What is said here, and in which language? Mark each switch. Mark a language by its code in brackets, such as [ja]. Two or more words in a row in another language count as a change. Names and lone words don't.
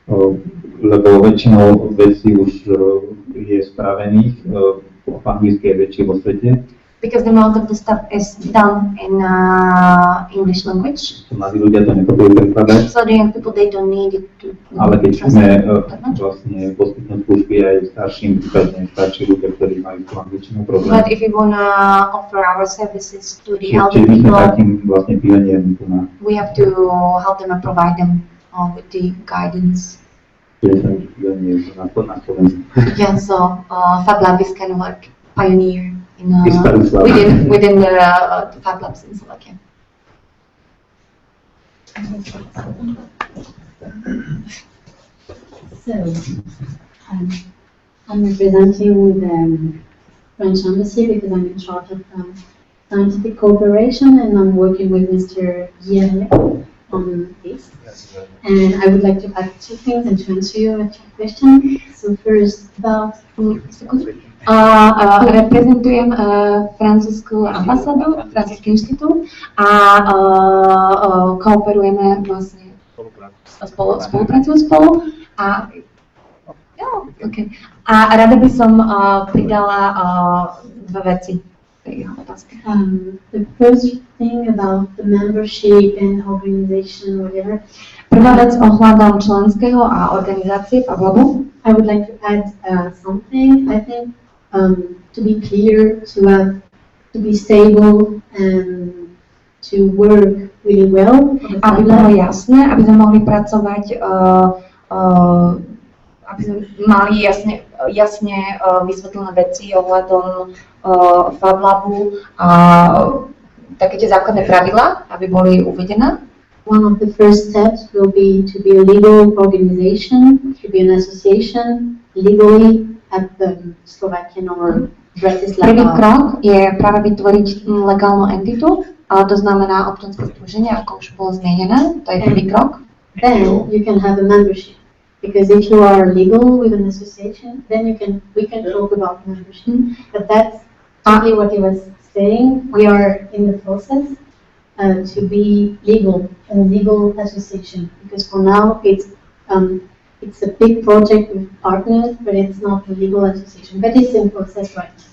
[sk] Lebo väčšinou vecí už je spravených, po anglicky je väčšie vo svete. [en] Because the most of the stuff is done in English language. [sk] Mladí ľudia to nepotrebujú prekladať, [en] So the young people, they don't need it to [sk] ale keď chceme [en] translate that much. [sk] vlastne poskytnúť služby aj starším, prípadne starší ľudia, ktorí majú tú angličtinu problém. [en] But if we want to offer our services to the elder [sk] Čiže my sme [en] people, [sk] takým vlastne pioniermi tu na [en] we have to help them and provide them with the guidance. [sk] pionier na Slovensku. [en] Yeah, so Fab Lab is kind of like pioneer in Bratislava. within the Fab Labs in Slovakia. So, I'm representing the French Embassy because I'm in charge of scientific cooperation, and I'm working with Mr. Guillermo on this. And I would like to add 2 things and to answer your question. So first, about [sk] Reprezentujem francúzsku ambasádu, francúzsky inštitút a kooperujeme vlastne spolupracujú spolu a rada by som pridala 2 veci tej otázky. [en] The first thing about the membership and organization, whatever. [sk] Prvá vec ohľadom členského a organizácie Fab Labu. [en] I would like to add something. I think to be clear, to be stable, and to work really well. [sk] Aby bolo jasné, aby sme mohli pracovať, aby sme mali jasne vysvetlené veci ohľadom Fab Labu a také tie základné pravidlá, aby boli uvedené. [en] One of the first steps will be to be a legal organization, to be an association legally at the Slovakian or Bratislava. [sk] Prvý krok je práve vytvoriť legálnu entitu, ale to znamená občianske združenie, ako už bolo zmienené, to je prvý krok. [en] Then you can have a membership, because if you are legal with an association, then we can talk about membership. But that's exactly what he was saying. We are in the process to be legal, a legal association, because for now it's a big project with partners, but it's not a legal association, but it's in process right now.